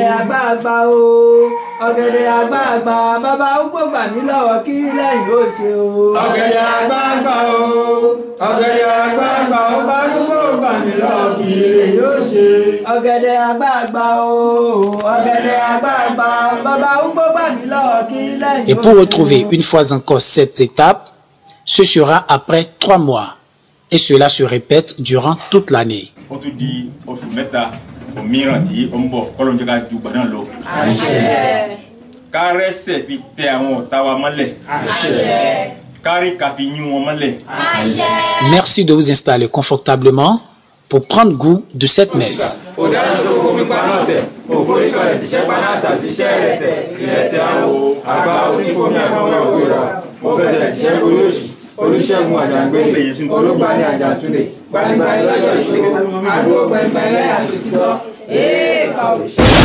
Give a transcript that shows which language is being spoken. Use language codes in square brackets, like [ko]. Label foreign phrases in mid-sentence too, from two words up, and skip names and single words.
[yo] Ọ̀gẹ̀dẹ̀ àgbààgbà o, ọ̀gẹ̀dẹ̀ àgbààgbà, bàbá arúgbó gbà mí lọ́wọ́ kí lẹ́yìn ó ṣe o. Ọ̀gẹ̀dẹ̀ àgbààgbà o, ọ̀gẹ̀dẹ̀ àgbààgbà, ọba arúgbó gbà mí lọ́wọ́ kí lẹ́yìn ó ṣe. Ọ̀gẹ̀dẹ̀ àgbààgbà o, ọ̀gẹ̀dẹ̀ àgbààgbà, bàbá arúgbó gbà mí lọ́wọ́ kí lẹ́yìn ó ṣe. [fr] Et pour retrouver une fois encore cette étape, ce sera après 3 mois. Et cela se répète durant toute l'année. [yo] Ó tún di oṣù mẹ́ta òmíràn tí ó ń bọ̀ kọ́lọ́ ń jẹ́ ká ju gbọ̀dán lọ. Kárẹ́sẹ̀ fi tẹ àwọn ọ̀tá wa mọ́lẹ̀. Kárí ká fi yín wọn mọ́lẹ̀. [fr] Merci de vous installer confortablement pour prendre goût de cette messe. [yo] Olùṣègùn àjàngbé olùgbani àjàtúndé gbanigbani lọ́jọ́ ìṣòro àdúgbò gbẹngbẹ̀rẹ̀ àṣetìtọ́ èèpà òrìṣà.